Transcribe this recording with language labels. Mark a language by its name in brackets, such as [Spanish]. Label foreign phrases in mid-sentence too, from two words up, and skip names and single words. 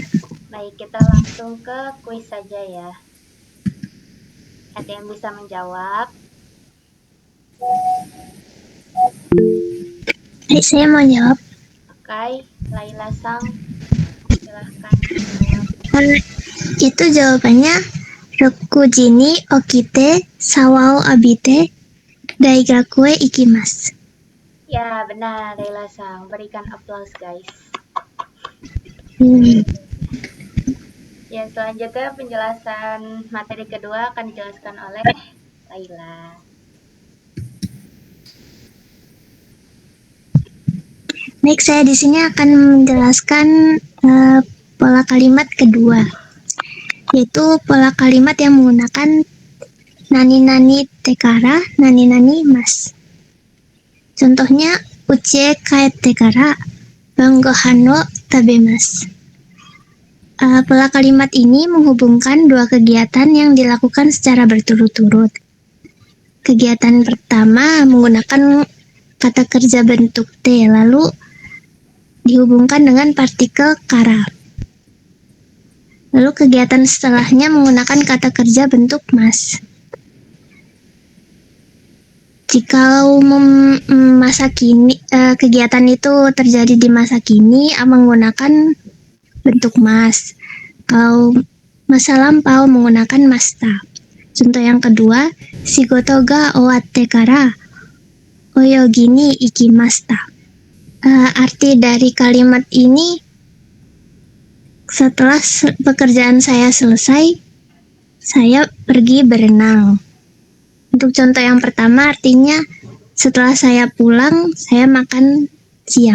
[Indonesian] Baik, kita langsung ke kuis saja ya. Ada yang bisa menjawab? Saya mau jawab. Oke, Laila Sang, silahkan menjawab. Itu jawabannya [Japanese] 六時に起きてシャワーを浴びて大学へ行きます. [Indonesian] Ya, benar Laila Sang. Berikan aplaus guys. Ya, selanjutnya penjelasan materi kedua akan dijelaskan oleh Laila. Baik, saya di sini akan menjelaskan pola kalimat kedua, yaitu pola kalimat yang menggunakan [Japanese] 何々てから、何々ます. [Indonesian] Contohnya, [Japanese] うち帰ってから晩ご飯を食べます. [Indonesian] Pola kalimat ini menghubungkan dua kegiatan yang dilakukan secara berturut-turut. Kegiatan pertama menggunakan kata kerja bentuk T, lalu dihubungkan dengan partikel kara. Lalu kegiatan setelahnya menggunakan kata kerja bentuk mas. Jika masa kini kegiatan itu terjadi di masa kini menggunakan bentuk mas. Kalau masa lampau menggunakan masta. Contoh yang kedua, [Japanese] 仕事が終わってから泳ぎに行きました. [Indonesian] Arti dari kalimat ini, setelah pekerjaan saya selesai, saya pergi berenang. Untuk contoh yang pertama artinya setelah saya pulang, saya makan siang.